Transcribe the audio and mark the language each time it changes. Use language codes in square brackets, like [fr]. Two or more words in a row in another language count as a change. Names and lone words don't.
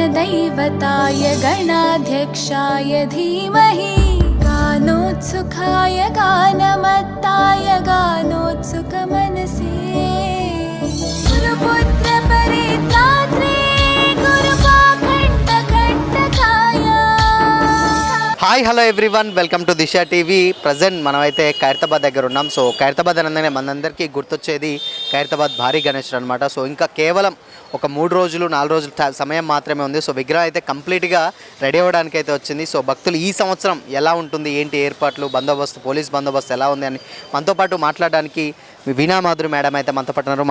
[sa] धीवताय गणाध्यक्षाय धीमहि गानोत्सुकाय गानमत्ताय गानोत्सुकमनसे गुरुपुत्र परित्रात्रे गुरुपाखण्डखण्डकाय. [en] hi hello everyone, welcome to Disha TV. [te] ప్రజెంట్ మనమైతే ఖైరతాబాద్ దగ్గర ఉన్నాం. సో ఖైరతాబాద్ అనగానే మనందరికీ గుర్తొచ్చేది ఖైరతాబాద్ భారీ గణేశుడు అనమాట. సో ఇంకా కేవలం ఒక 3 రోజులు 4 రోజులు సమయం మాత్రమే ఉంది. సో విగ్రహం అయితే కంప్లీట్గా రెడీ అవ్వడానికి అయితే వచ్చింది. సో భక్తులు ఈ సంవత్సరం ఎలా ఉంటుంది, ఏంటి ఏర్పాట్లు, బందోబస్తు, పోలీస్ బందోబస్తు ఎలా ఉంది అని మనతో పాటు మాట్లాడడానికి వీణా మాధురి మేడం అయితే మనతో పాటు ఉన్నారు.